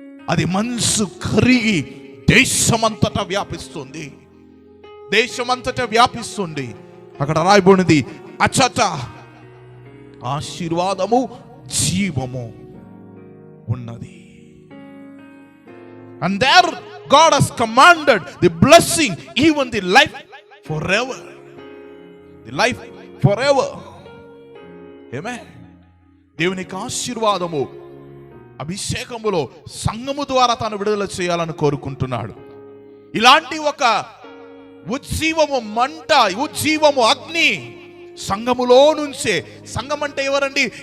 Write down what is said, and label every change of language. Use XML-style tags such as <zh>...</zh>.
<te>అది మనసు కరిగి దేశమంతటా వ్యాపిస్తుంది. దేశమంతటా వ్యాపిస్తుంది. అక్కడ రాయబడినది అచ్చట ఆశీర్వాదము జీవము ఉన్నది.</te> <en>And there God has commanded the blessing, even the life forever. The life forever. Amen.</en> <te>దేవునికి ఆశీర్వాదము అభిషేకములో సంఘము ద్వారా తాను విడుదల చేయాలని కోరుకుంటున్నాడు. ఇలాంటి ఒక ఉజ్జీవము మంట, ఉజ్జీవము అగ్ని సంఘములో నుంచే. సంఘం అంటే ఎవరండి?</te>